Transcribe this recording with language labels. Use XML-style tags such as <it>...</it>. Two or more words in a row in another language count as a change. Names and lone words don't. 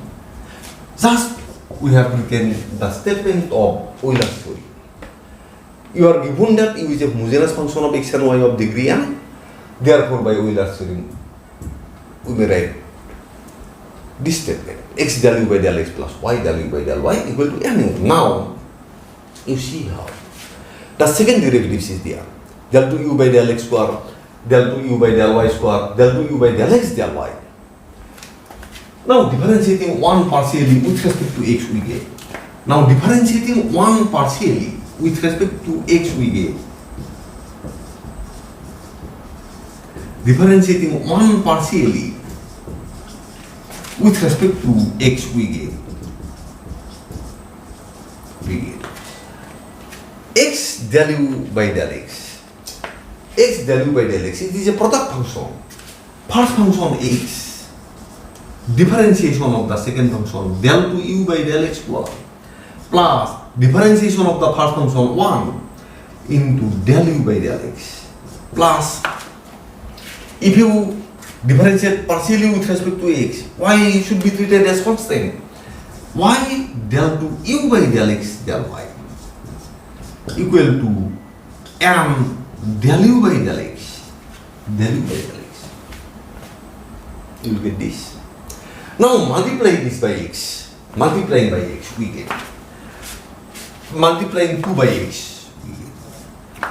<en>Just we have written the statement of Euler's theory. You are given that u is a homogeneous function of x and y of degree n. Therefore, by Euler's theory, we may write this statement: x del u by del x plus y del u by del y equal to mu. Now, you see how the second derivatives is there. Del to u by del x square, del to u by del y square, del to u by del x del y. Now differentiating one partially with respect to x we get. Now differentiating one partially with respect to x we get. Differentiating one partially with respect to x we get. X del u by del x. X del u by del x. It is a product function. First function x. Differentiation of the second function del to u by del x square plus differentiation of the first function 1 into del u by del x plus, if you differentiate partially with respect to x, y should be treated as constant. Y del to u by del x del y equal to m del u by del x. You will get this. Now multiply this by x. Multiplying by x we get. Multiplying 2 by x we get.</en>